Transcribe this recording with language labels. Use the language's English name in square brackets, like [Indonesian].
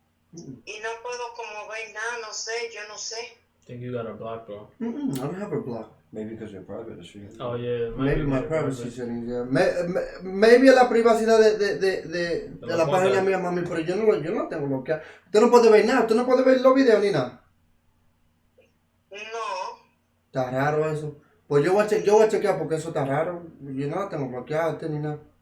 [Spanish] y no puedo como ver nada, no sé, yo no sé. [English] I think you got a block, bro. I don't have her blocked. Maybe because you're private, she. Oh yeah. Maybe my privacy settings, yeah. [Spanish] Maybe la privacidad de la página mía, mami, pero yo no tengo bloqueado. Usted no puede ver nada, usted no puede ver los videos ni nada. No. Está raro eso. Pues yo voy a chequear porque eso está raro. Yo no la tengo bloqueado, ni nada.